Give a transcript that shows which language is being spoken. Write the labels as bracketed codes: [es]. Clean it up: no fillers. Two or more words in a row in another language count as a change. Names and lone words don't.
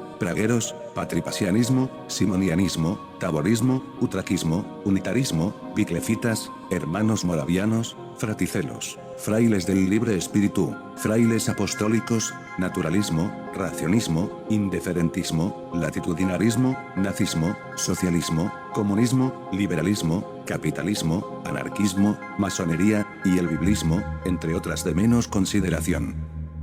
[es] pragueros, patripasianismo, simonianismo, taborismo, utraquismo, unitarismo, biclefitas, hermanos moravianos, fraticelos, frailes del libre espíritu, frailes apostólicos, naturalismo, racionismo, indiferentismo, latitudinarismo, nazismo, socialismo, comunismo, liberalismo, capitalismo, anarquismo, masonería, y el biblismo, entre otras de menos consideración.